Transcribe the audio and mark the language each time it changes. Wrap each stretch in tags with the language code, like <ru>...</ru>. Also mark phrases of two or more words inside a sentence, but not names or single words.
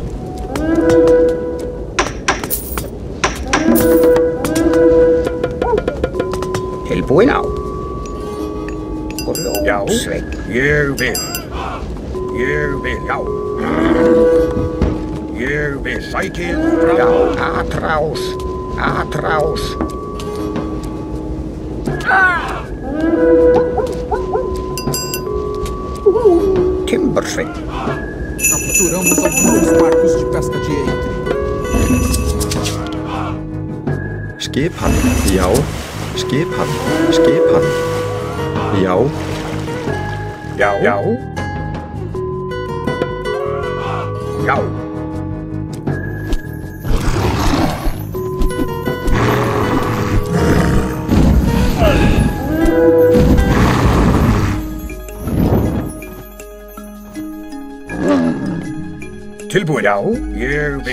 <is>Tilbúin á. Já. Grjótsveinn. Ég vil. Já. Ég vil. Sækið Já, fram.</is> <pt>atrás. Atrás.</pt> <is>Timbursveinn.</is> <pt>Capturamos alguns barcos de pesca de Eitri.</pt> <is>Skipan. Já. Skipan. Skipan. Já. Já. Já. Já. Tilbúin. Já. Ég vil.</is>